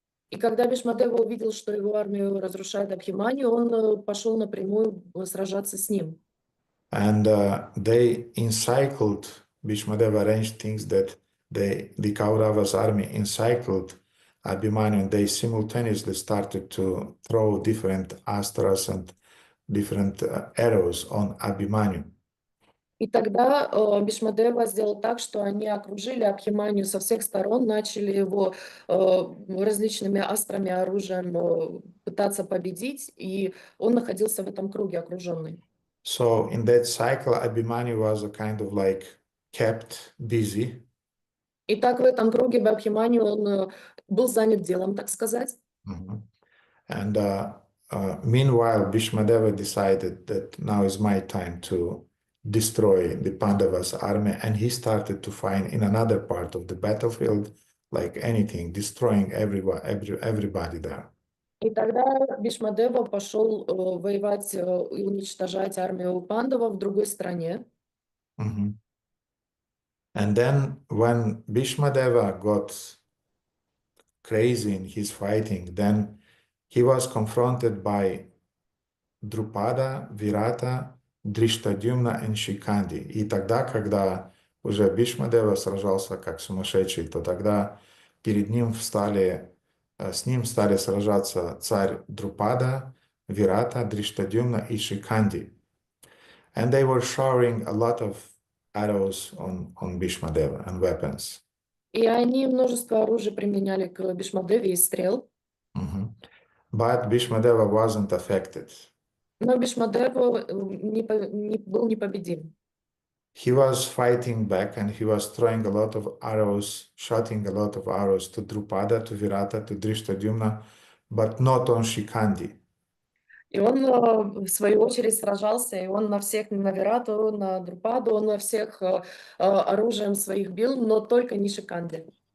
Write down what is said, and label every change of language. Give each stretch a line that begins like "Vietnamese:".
Russian: И когда Бхишмадева увидел, что его армию разрушает Абхиманью, он пошел напрямую сражаться с ним.
English: And they encircled, Bhishmadeva arranged things that the Kauravas' army encircled Abhimanyu, and they simultaneously started to throw different astras and different arrows on Abhimanyu.
Russian: И тогда Бхишмадева сделал так, что они окружили Абхиманью со всех сторон, начали его различными астрами, оружием пытаться победить, и он находился в этом круге окруженный.
English: So in that cycle, Abhimanyu was a kind of like kept busy.
Russian: И так в этом круге Абхиманью он был занят делом, так сказать. Mm-hmm.
English: And meanwhile, Bhishmadeva decided that now is my time to destroy the Pandavas' army, and he started to fight in another part of the battlefield like anything, destroying everybody there.
Russian: И тогда Бхишмадева пошел воевать и уничтожать армию пандавов в другой стране. Mhm.
English: And then when Bhishmadeva got crazy in his fighting, then he was confronted by Drupada, Virata,
Russian: Дриштадюмна и Шиканди. И тогда, когда уже Бхишмадева сражался как сумасшедший, то тогда перед ним с ним стали сражаться царь Друпада, Вирата, Дриштадюмна и Шиканди.
English: And they were showering a lot of arrows on Bhishmadeva and weapons.
Russian: И они множество оружия применяли к Бхишмадеве и стрел. Mhm.
English: But Bhishmadeva wasn't affected.
Russian: Но Бхишмадев был непобедим.
English: He was fighting back and he was throwing a lot of arrows, shooting a lot of arrows to Drupada, to Virata, to Drishtadyumna, but not on Shikandi.
Russian: И он, в свою очередь, сражался, и он на всех, на Вирату, на Друпаду, он на всех оружием своих бил, но только не Шиканде.